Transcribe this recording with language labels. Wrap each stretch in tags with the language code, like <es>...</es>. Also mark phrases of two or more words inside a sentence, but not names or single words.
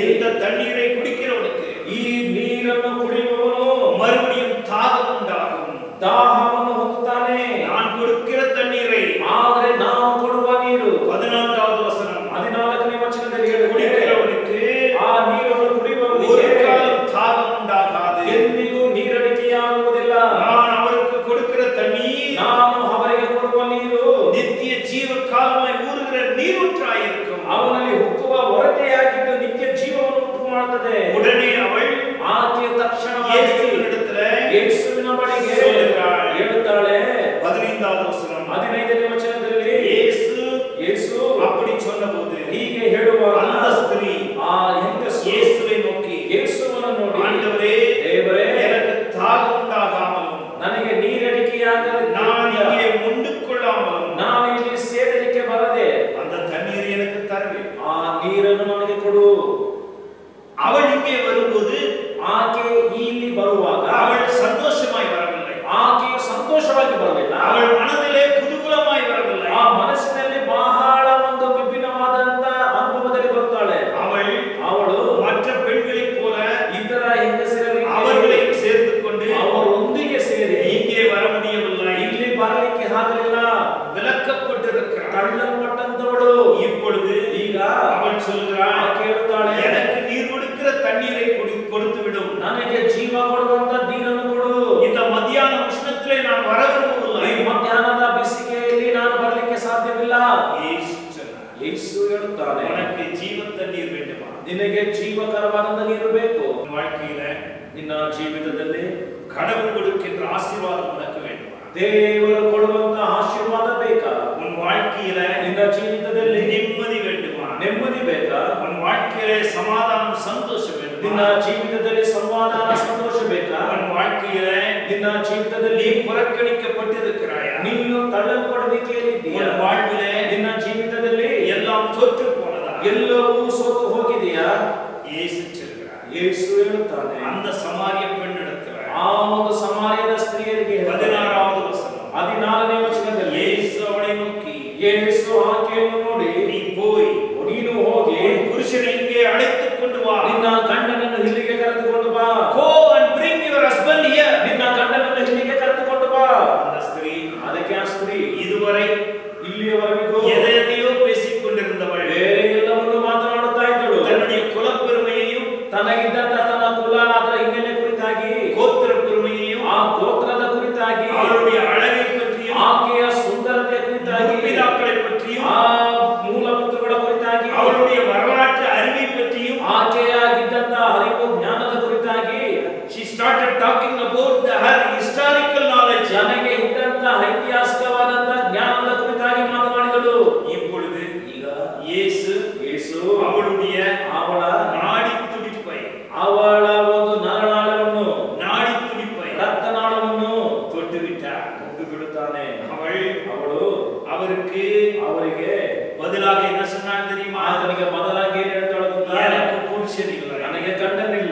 <ta>தண்ணீரை குடிக்கிறவனுக்கு</ta> <kn>ಈ ನೀರನ್ನು ಕುಡಿಯುವವನು</kn> <ta>மறுபடியும் தாகம் உண்டாகும்.</ta> <kn>ದಾಹವನ್ನು ಹೊಂದುತ್ತಾನೆ.</kn> <ta>நான் கொடுக்கிற தண்ணீரை</ta> <kn>ಆದರೆ ನಾವು ಕೊಡುವ ನೀರು</kn> <ta>14வது வசனம்</ta> <kn>14ನೇ ವಚನದಲ್ಲಿ ಹೇಳುತ್ತದೆ,</kn> <ta>குடிக்கிறவனுக்கு</ta> <kn>ಆ ನೀರನ್ನು</kn> <ta>ஒரு</ta> <kn>ಕುಡಿಯುವವನಿಗೆ</kn> <ta>காலம் தாகம் உண்டாகாது.</ta> <kn>ಎಂದಿಗೂ ನೀರಡಿಕೆಯಾಗುವುದಿಲ್ಲ.</kn> <ta>நான் அவருக்கு கொடுக்கிற தண்ணீர்</ta> <kn>ನಾನು ಅವರಿಗೆ ಕೊಡುವ ನೀರು</kn> <ta>நித்திய ஜீவ காலமாய் ஊறுகிற நீரூற்றாயிருக்கும்.</ta> <kn>ಅವನಲ್ಲಿ ಹುಕ್ಕುವ ಹೊರತೆಯಾಗಿದ್ದು ನಿತ್ಯ ಜೀವವನ್ನು ಉಂಟು ಮಾಡುತ್ತದೆ.</kn> <ta>உடனே அவள்</ta> <kn>ಆಕೆ ತಕ್ಷಣವಾಗಿ</kn> <ta>இயேசுவினிடத்திலே</ta> <kn>ಯೇಸುವಿನ ಬಳಿಗೆ</kn> <ta>சொல்லுகிறாள்.</ta> <kn>ಹೇಳುತ್ತಾಳೆ.</kn> <ta>15வது வசனம்</ta> <kn>15ನೇ ವಚನದಲ್ಲಿ ಯೇಸು</kn> <ta>அப்படி சொன்னபோது</ta> <kn>ಹೀಗೆ ಹೇಳುವಾಗ</kn> <ta>அந்த ஸ்திரீ</ta> <kn>ಆ ಹೆಂಗಸು</kn> <ta>இயேசுவை நோக்கி</ta> <kn>ಯೇಸುವನ್ನು ನೋಡಿ,</kn> <ta>ஆண்டவரே,</ta> <kn>ದೇವರೇ,</kn> <ta>எனக்கு தாகம் உண்டாகாமலும்</ta> <kn>ನನಗೆ ನೀರಡಿಕೆಯಾಗಲಿ,</kn> <ta>நான் இங்கே உண்டு கொள்ளாமலும்</ta> <kn>ನಾನು ಇಲ್ಲಿ ಸೇದಲಿಕ್ಕೆ ಬರದೆ</kn> <ta>அந்த தண்ணீரை எனக்கு தரவே.</ta> <kn>ಆ ನೀರನ್ನು ನನಗೆ ಕೊಡು.</kn> <ta>அவள் இங்கே வரும்போது</ta> <kn>ಆಕೆ ಇಲ್ಲಿ ಬರುವಾಗ</kn> <ta>அவள் சந்தோஷமாய் வரவில்லை.</ta> <kn>ಆಕೆ ಸಂತೋಷವಾಗಿ ಬರಲಿಲ್ಲ.</kn> <ta>அவள் மனதிலே குதூகலமாய் வரவில்லை.</ta> <kn>ಆ ಮನಸ್ಸಿನಲ್ಲಿ ಬಹಳ ಒಂದು ವಿಭಿನ್ನವಾದಂತ ಅನುಭವದಲ್ಲಿ ಬರುತ್ತಾಳೆ. ಅವಳು</kn> <ta>மற்ற பெண்களைப் போல</ta> <kn>ಇತರ ಹೆಂಗಸರಲ್ಲಿ</kn> <ta>அவர்களை சேர்த்து கொண்டு</ta> <kn>ಅವರೊಂದಿಗೆ ಸೇರಿ</kn> <ta>இங்கே வர முடியவில்லை.</ta> <kn>ಇಲ್ಲಿ ಬರಲಿಕ್ಕೆ ಆಗಲಿಲ್ಲ.</kn> <ta>விலக்கப்பட்டிருக்கிறாள்.</ta> <kn>ತಳ್ಳಲ್ಪಟ್ಟಂತವಳು</kn> <ta>இப்பொழுது</ta> <kn>ಈಗ</kn> <ta>அவள் சொல்கிறாள்,</ta> <kn>ಕೇಳುತ್ತಾಳೆ,</kn> <ta>எனக்கு நீர் கொடுக்கிற தண்ணீரை கொடுத்து விடும்.</ta> <kn>ನನಗೆ ಜೀವ ಕೊಡುವಂತ ನೀರನ್ನು ಕೊಡು.</kn> <ta>இந்த மத்தியான உஷ்ணத்திலே நான் வர விரும்பவில்லை.</ta> <kn>ಈ ಮಧ್ಯಾಹ್ನದ ಬಿಸಿಗೆಯಲ್ಲಿ ನಾನು ಬರಲಿಕ್ಕೆ ಸಾಧ್ಯವಿಲ್ಲ.</kn> <ta>இயேசு சொன்னார்,</ta> <kn>ಯೇಸು ಹೇಳುತ್ತಾನೆ,</kn> <ta>உனக்கு ஜீவ தண்ணீர் வேண்டுமா?</ta> <kn>ನಿನಗೆ ಜೀವಕರವಾದಂತ ನೀರು ಬೇಕು.</kn> <ta>உன் வாழ்க்கையில</ta> <kn>ನಿನ್ನ ಜೀವಿತದಲ್ಲಿ</kn> <ta>கடவுள் கொடுக்கின்ற ஆசீர்வாதம் உனக்கு வேண்டுமா?</ta> <kn>ದೇವರು ಕೊಡುವಂತ ಆಶೀರ್ವಾದ ಬೇಕಾ?</kn> <ta>உன் வாழ்க்கையில</ta> <kn>ನಿನ್ನ ಜೀವಿತದಲ್ಲಿ</kn> <ta>நிம்மதி வேண்டுமா?</ta> <kn>ನೆಮ್ಮದಿ ಬೇಕಾ?</kn> <ta>உன் வாழ்க்கையில சமாதானம் சந்தோஷம் வேண்டுமா?</ta> <kn>ನಿನ್ನ ಜೀವಿತದಲ್ಲಿ ಸಮಾಧಾನ ಸಂತೋಷ ಬೇಕಾ?</kn> <ta>உன் வாழ்க்கையில</ta> <kn>ನಿನ್ನ ಜೀವಿತದಲ್ಲಿ</kn> <ta>நீ புறக்கணிக்கப்பட்டிருக்கிறாயா?</ta> <kn>ನೀನು ತಳ್ಳಲ್ಪಡುವಿಕೆಯಲ್ಲಿದ್ದೀಯಾ?</kn> <ta>உன் வாழ்விலே</ta> <kn>ನಿನ್ನ ಜೀವಿತದಲ್ಲಿ</kn> <ta>எல்லாம் தோற்று போனதா?</ta> <kn>ಎಲ್ಲವೂ ಸೋತು ಹೋಗಿದೆಯಾ?</kn> <ta>இயேசு சொல்கிறார்,</ta> <kn>ಯೇಸು ಹೇಳುತ್ತಾನೆ,</kn> <ta>அந்த சமாரிய பெண்ணிடத்தில்</ta> <kn>ಆ ಒಂದು ಸಮಾರ್ಯದ ಸ್ತ್ರೀಯರಿಗೆ</kn> <ta>16வது வசனம்</ta> <kn>14ನೇ ವಚನದಲ್ಲಿ</kn> <ta>இயேசு அவளை நோக்கி,</ta> <kn>ಯೇಸು ಆಕೆಯನ್ನು ನೋಡಿ,</kn> <ta>நீ போய்</ta> <kn>ನೀನು ಹೋಗಿ</kn> <ta>உன் புருஷனை இங்கே அழைத்துக் கொண்டு வா.</ta> <kn>ನಿನ್ನ ಗಂಡನನ್ನು ಇಲ್ಲಿಗೆ ಕರೆದುಕೊಂಡು ಬಾ.</kn> <en>Go and bring your husband here.</en> <kn>ನಿನ್ನ ಗಂಡನನ್ನು ಇಲ್ಲಿಗೆ ಕರೆದುಕೊಂಡು ಬಾ.</kn> <ta>அந்த ஸ்திரீ</ta> <kn>ಅದಕ್ಕೆ ಆ ಸ್ತ್ರೀ</kn> <ta>இதுவரை</ta> <kn>ಇಲ್ಲಿಯವರೆಗೂ</kn> <ta>எதையோ பேசிக் கொண்டிருந்தவள்,</ta> <kn>ಬೇರೆ ಎಲ್ಲವನ್ನೂ ಮಾತನಾಡುತ್ತಾ ಇದ್ದಳು.</kn> <ta>தன்னுடைய குலப்பெருமையையும்</ta> <kn>ತನಗಿದ್ದಂತ ತನ್ನ ಕುಲ, ಅದರ ಹಿನ್ನೆಲೆ ಕುರಿತಾಗಿ,</kn> <ta>கோத்திர பெருமையையும்</ta> <kn>ಆ ಗೋತ್ರದ ಕುರಿತಾಗಿ,</kn> <ta>அவளுடைய அழகை பற்றியும்</ta> <kn>ಆಕೆಯ ಸುಂದರತೆ ಕುರಿತಾಗಿ,</kn> <ta>பிதாக்களை பற்றியும்</ta> <kn>ಆ ಮೂಲ ಪಿತೃಗಳ ಕುರಿತಾಗಿ,</kn> <ta>அவளுடைய வரலாற்று அறிவை பற்றியும்</ta> <kn>ಆಕೆಯಾಗಿದ್ದಂತ ಅರಿವು ಜ್ಞಾನದ ಕುರಿತಾಗಿ</kn> <en>she started talking about her historical knowledge.</en> <kn>ನನಗೆ ಇದ್ದಂತ ಐತಿಹಾಸಿಕವಾದಂತ ಜ್ಞಾನದ ಕುರಿತಾಗಿ ಮಾತನಾಡಿದಳು.</kn> <ta>இப்பொழுது</ta> <kn>ಈಗ</kn> <ta>இயேசு அவளுடைய</ta> <kn>ಅವಳ</kn> <ta>நாடி துடிப்பை</ta> <kn>ಅವಳ ಒಂದು ನರನಾಳವನ್ನು,</kn> <ta>நாடி துடிப்பை</ta> <kn>ರಕ್ತನಾಳವನ್ನು</kn> <ta>தொட்டு விட்டார்.</ta> <kn>ಮುಟ್ಟು ಬಿಡುತ್ತಾನೆ.</kn> <ta>அவಳು அவருக்கு</ta> <kn>ಅವರಿಗೆ</kn> <ta>பதிலாக என்ன சொன்னாள் தெரியுமா?</ta> <kn>ಆತನಿಗೆ ಬದಲಾಗಿ ಏನು ಹೇಳ್ತಾಳೆ ಗೊತ್ತಾ?</kn> <ta>எனக்கு புருஷன் இல்லை,</ta> <kn>ನನಗೆ ಗಂಡನಿಲ್ಲ,</kn>